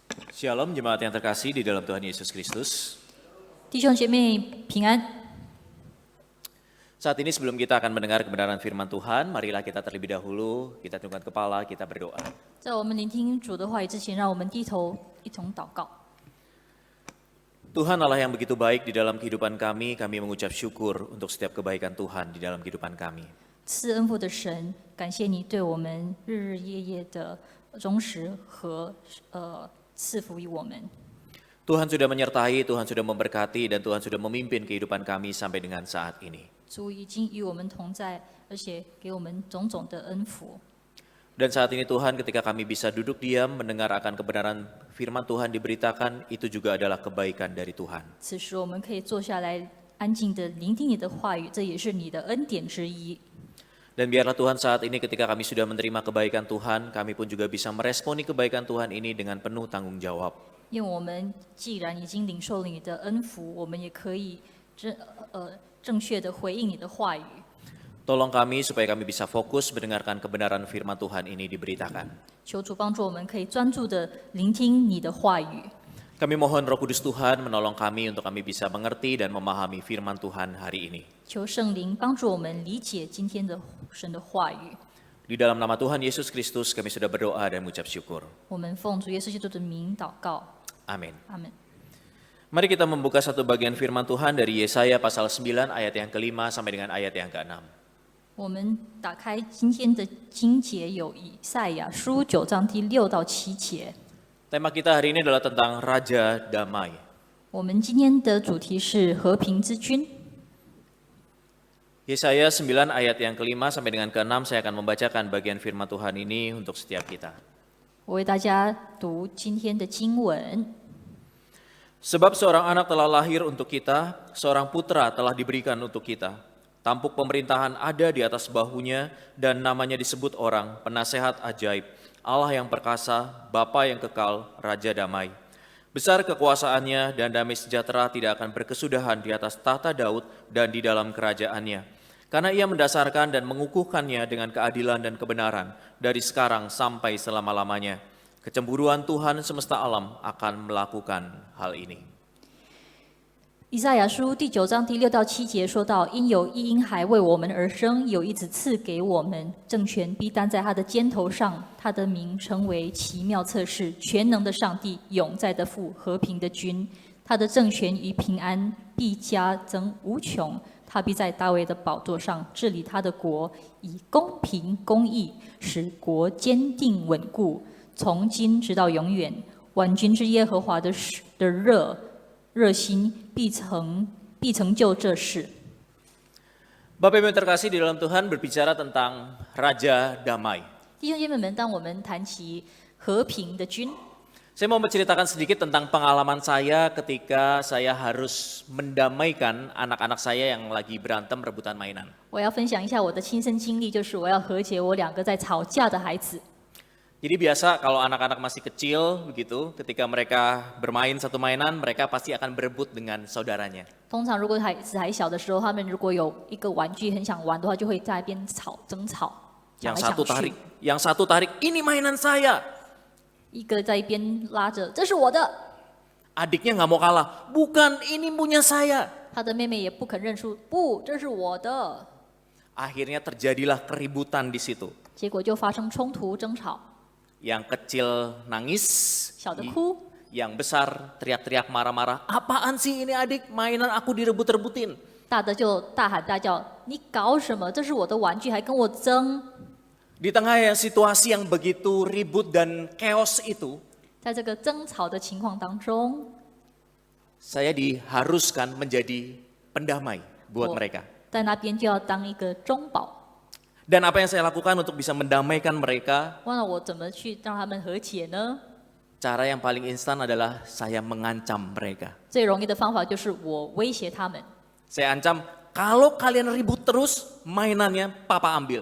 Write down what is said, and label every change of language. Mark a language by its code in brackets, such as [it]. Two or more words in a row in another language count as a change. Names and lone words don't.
[id] Shalom jemaat yang terkasih di dalam Tuhan Yesus Kristus. [zh] 弟兄姐妹平安。 [id] Saat ini sebelum kita akan mendengar kebenaran firman Tuhan, marilah kita terlebih dahulu, kita tundukkan kepala, kita berdoa. [zh] 在我们聆听主的话语之前，让我们低头一同祷告。 [id] Tuhan Allah yang begitu baik di dalam kehidupan kami mengucap syukur untuk setiap kebaikan Tuhan di dalam kehidupan kami. [zh] 赐恩福的神，感谢你对我们日日夜夜的忠实和赐福于我们。 [id] Tuhan sudah menyertai, Tuhan sudah memberkati, dan Tuhan sudah memimpin kehidupan kami sampai dengan saat ini. [zh] 主已经与我们同在，而且给我们种种的恩福。 [id] Dan saat ini Tuhan, ketika kami bisa duduk diam mendengar akan kebenaran firman Tuhan diberitakan, itu juga adalah kebaikan dari Tuhan. [zh] 此时我们可以坐下来，安静的聆听你的话语，这也是你的恩典之一。 [id] Dan biarlah Tuhan saat ini ketika kami sudah menerima kebaikan Tuhan, kami pun juga bisa meresponi kebaikan Tuhan ini dengan penuh tanggung jawab. [zh] 因为我们既然已经领受了你的恩福，我们也可以正确的回应你的话语。 [id] Tolong kami supaya kami bisa fokus mendengarkan kebenaran firman Tuhan ini diberitakan. [zh] 求主帮助我们，可以专注的聆听你的话语。 [id] Kami mohon Roh Kudus Tuhan menolong kami untuk kami bisa mengerti dan memahami firman Tuhan hari ini. [zh] 求圣灵帮助我们理解今天的神的话语。 [id] Di dalam nama Tuhan Yesus Kristus kami sudah berdoa dan mengucap syukur. [zh] 我们奉主耶稣基督的名祷告， [id] Amin. [zh] 阿门。 [id] Mari kita membuka satu bagian firman Tuhan dari Yesaya pasal 9 ayat yang ke-5 sampai dengan ayat yang ke-6. [zh] 我们打开今天的经节，有以赛亚书9章第6到7节。 [id] Tema kita hari ini adalah tentang Raja Damai. [zh] 我们今天的主题是和平之君。 [id] Yesaya 9 ayat yang ke-5 sampai dengan ke-6 saya akan membacakan bagian firman Tuhan ini untuk setiap kita. [zh] 我为大家读今天的经文。 [id] Sebab seorang anak telah lahir untuk kita, seorang putra telah diberikan untuk kita. Tampuk pemerintahan ada di atas bahunya dan namanya disebut orang, penasehat ajaib, Allah yang perkasa, Bapa yang kekal, Raja damai. Besar kekuasaannya dan damai sejahtera tidak akan berkesudahan di atas tahta Daud dan di dalam kerajaannya. Karena ia mendasarkan dan mengukuhkannya dengan keadilan dan kebenaran dari sekarang sampai selama-lamanya. Kecemburuan Tuhan semesta alam akan melakukan hal ini. [zh] 以赛亚书第9章第6到7节说到：因有一婴孩为我们而生，有一子赐给我们，政权必担在他的肩头上。他的名称为奇妙策士、全能的上帝、永在的父、和平的君。他的政权与平安必加增无穷。他必在大卫的宝座上治理他的国，以公平公义使国坚定稳固，从今直到永远。万军之耶和华的热心必成就这事。 [id] Bapak Ibu yang terkasih di dalam Tuhan berbicara tentang Raja Damai. [zh] 弟兄姐妹们，当我们谈起和平的君， [id] Saya mau menceritakan sedikit tentang pengalaman saya ketika saya harus mendamaikan anak-anak saya yang lagi berantem rebutan mainan. [zh] 我要分享一下我的亲身经历，就是我要和解我2个在吵架的孩子。 [id] Jadi biasa kalau anak-anak masih kecil begitu, ketika mereka bermain satu mainan, mereka pasti akan berebut dengan saudaranya. [zh] 通常如果孩子还小的时候，他们如果有一个玩具很想玩的话，就会在那边争吵，抢 [id] Yang [zh] 来 [id] satu [zh] 抢 [id] tarik, [zh] 去。 [id] yang satu tarik, ini mainan saya. [zh] 一个在一边拉着，这是我的。 [id] Adiknya nggak mau kalah, bukan ini punya saya. [zh] 他的妹妹也不肯认输，不，这是我的。 [id] Akhirnya terjadilah keributan di situ. [zh] 结果就发生冲突争吵， [id] Yang kecil nangis, [zh] 小的哭， [id] yang besar teriak-teriak marah-marah. Apaan sih ini adik, mainan aku direbut-rebutin. [zh] 大的就大喊大叫：“你搞什么？这是我的玩具，还跟我争！” [id] Di tengah situasi yang begitu ribut dan chaos itu, [zh] 在这个争吵的情况当中， [id] saya diharuskan menjadi pendamai buat Oh. mereka. [zh] 在那边就要当一个中保。 [id] Dan apa yang saya lakukan untuk bisa mendamaikan mereka? [zh] 那我怎么去让他们和解呢？ [id] Cara yang paling instan adalah saya mengancam mereka. [zh] 最容易的方法就是我威胁他们： [id] Saya ancam, kalau kalian ribut terus, mainannya papa ambil.